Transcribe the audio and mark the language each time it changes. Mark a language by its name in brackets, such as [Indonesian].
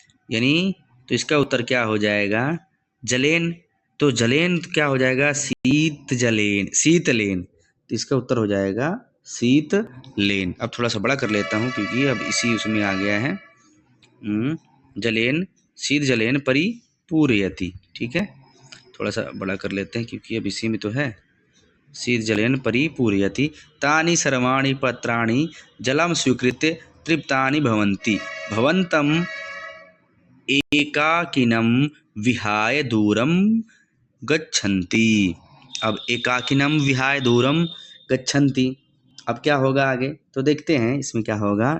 [Hindi] यानी तो इसका उत्तर क्या हो जाएगा, जलेन, तो जलेन क्या हो जाएगा, शीत जलेन, शीतलेन, तो इसका उत्तर हो जाएगा शीतलेन। अब थोड़ा सा बड़ा कर लेता हूँ क्योंकि अब इसी उसमें आ गया है। [Sanskrit] जलेन शीत जलेन परिपूरयति, [Hindi] ठीक है, थोड़ा सा बड़ा कर लेते हैं क्योंकि अब इसी में तो है। [Sanskrit] शीत जलेन परिपूरयति तानि सर्वाणि पत्राणि जलं स्वीकृत्य तृप्तानि भवन्ति भवन्तम् एकाकिनं विहाय दूरं गच्छन्ति। [Hindi] अब [Sanskrit] एकाकिनं विहाय दूरं गच्छन्ति, [Hindi] अब क्या होगा आगे, तो देखते हैं इसमें क्या होगा।